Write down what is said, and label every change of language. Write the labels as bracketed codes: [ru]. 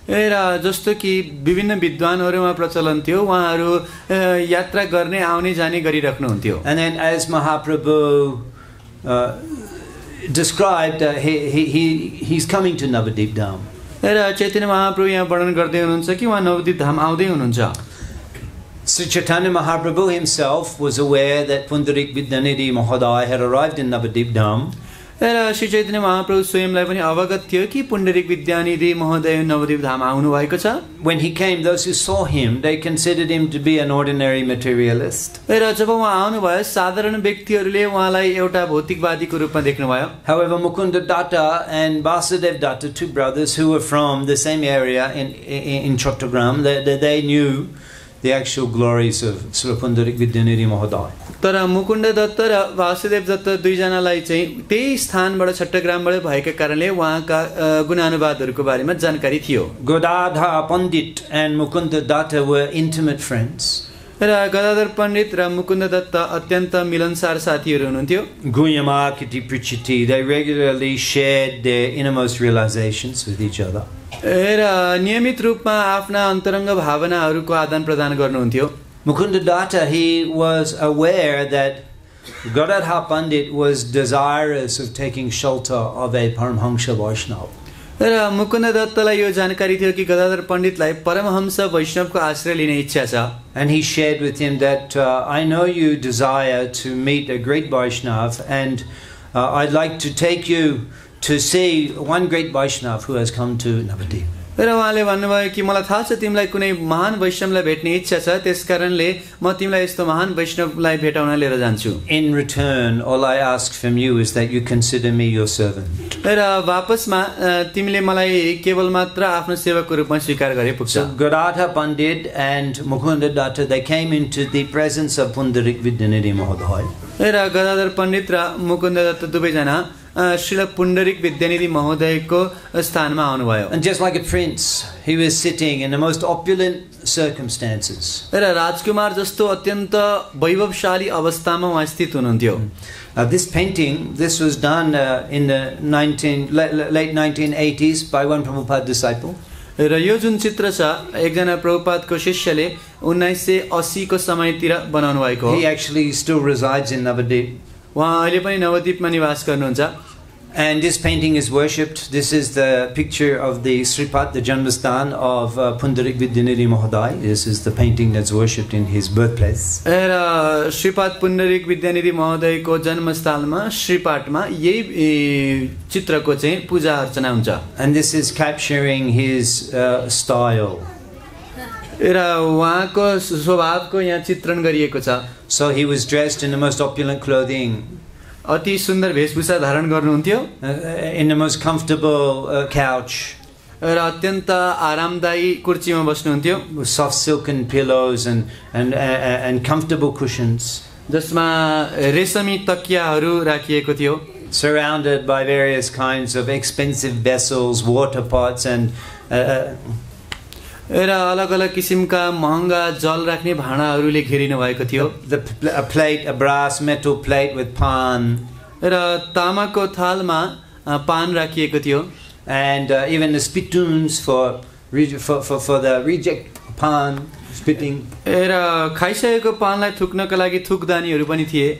[ne] र जस्तो कि विभिन्न विद्वानहरूमा प्रचलन थियो उहाँहरू यात्रा गर्ने आउने जाने गरिराख्नुहुन्थ्यो. [en] And then as Mahaprabhu described, he's coming to Navadip Dham. [ne] र चैतन्य महाप्रभु यहाँ वर्णन गर्दै हुनुहुन्छ कि उहाँ नवद्वीप धाम आउँदै हुनुहुन्छ. [en] Sri Chaitanya Mahaprabhu himself was aware that Pundarik Vidyanidhi Mahodaya had arrived in Navadip Dham. [ne] र श्री चैतन्य महाप्रभु स्वयंलाई पनि अवगत थियो कि पुण्डरीक विद्यानिधि महोदय नवद्वीप धाम आउनु भएको छ. [en] When he came, those who saw him, they considered him to be an ordinary materialist. [ne] र जब उहाँ आउनुभयो साधारण व्यक्तिहरूले उहाँलाई एउटा भौतिकवादीको रूपमा देख्नुभयो. [en] However, Mukunda Datta and Vasudev Datta, two brothers who were from the same area in Chattogram, they knew the actual glories of Srila Pundarik Vidyanidhi Mahodaya. [ne] तर मुकुन्द दत्त र वासुदेव दत्त दुईजनालाई चाहिँ त्यही स्थानबाट छट्टग्रामबाट भएका कारणले उहाँका गुणानुवादहरूको बारेमा जानकारी थियो। [en] Godadha Pandit and Mukunda Datta were intimate friends. [ne] र गदाधर पण्डित र मुकुन्द दत्त अत्यन्त मिलनसार साथीहरू हुनुहुन्थ्यो। [en] Guyama Kiti Prichiti, they regularly shared their innermost realizations with each other. [ne] र नियमित रूपमा आफ्ना अन्तरङ्ग भावनाहरूको आदान प्रदान गर्नुहुन्थ्यो। [en] Mukunda Datta, he was aware that Gadadha Pandit was desirous of taking shelter of a Paramhamsa Vaishnava. [ne] र मुकुन्द दत्तलाई यो जानकारी थियो कि गदाधर पण्डितलाई परमहंस वैष्णवको आश्रय लिने इच्छा छ। [en] And he shared with him that I know you desire to meet a great Vaishnava, and I'd like to take you to see one great Vaishnava who has come to Navadip. [ne] र उहाँले भन्नुभयो कि मलाई थाहा छ तिमीलाई कुनै महान वैष्णवलाई भेट्ने इच्छा छ, त्यसकारणले म तिमीलाई यस्तो महान वैष्णवलाई भेटाउन लिएर जान्छु। [en] In return, all I ask from you is that you consider me your servant. [ne] र वापसमा तिमीले मलाई केवल मात्र आफ्नो सेवकको रूपमा स्वीकार गरे पुग्छ। [en] So Gadadha Pandit and Mukunda Datta, they came into the presence of Pundarik Vidyanidhi Mahodaya. [ne] र गदाधर पण्डित र मुकुन्द दत्त दुवैजना श्रील पुण्डरिक विद्यानिधि महोदयको स्थानमा आउनुभयो। [en] And just like a prince, he was sitting in the most opulent circumstances. [ne] र राजकुमार जस्तो अत्यन्त वैभवशाली अवस्थामा उहाँ स्थित हुनुहुन्थ्यो। [en] This painting, this was done in the late 1980s by one Prabhupada disciple. [ne] र यो जुन चित्र छ एकजना प्रभुपादको शिष्यले 1980 को समयतिर बनाउनु भएको हो। [en] He actually still resides in Navadip. [ne] उहाँ अहिले पनि नवद्वीपमा निवास गर्नुहुन्छ। [en] And this painting is worshipped. This is the picture of the Sripat, the Janmastan of Pundarik Vidyanidhi Mahodaya. This is the painting that's worshipped in his birthplace. [ne] र श्रीपाद पुण्डरिक विद्यानिधि महोदयको जन्मस्थलमा श्रीपाटमा यही चित्रको चाहिँ पूजा अर्चना हुन्छ। [en] And this is capturing his style. [ne] र उहाँको स्वभावको यहाँ चित्रण गरिएको छ। [en] So he was dressed in the most opulent clothing. [ne] अति सुन्दर वेशभूषा धारण गर्नुहुन्थ्यो। [en] In the most comfortable couch. [ne] र अत्यन्त आरामदायी कुर्सीमा बस्नुहुन्थ्यो। [en] With soft silken pillows and comfortable cushions. [ne] जसमा रेशमी तकियाहरू राखिएको थियो। [en] Surrounded by various kinds of expensive vessels, water pots and [ne] र अलग अलग किसिमका महँगा जल राख्ने भाँडाहरूले घेरिनु भएको थियो। [en] A plate, a brass metal plate with pan. [ne] र तामाको थालमा पान राखिएको थियो। [en] And even the spittoons for the reject pan spitting. [ne] र खाइसकेको पानलाई थुक्नका लागि थुक्दानीहरू पनि थिए।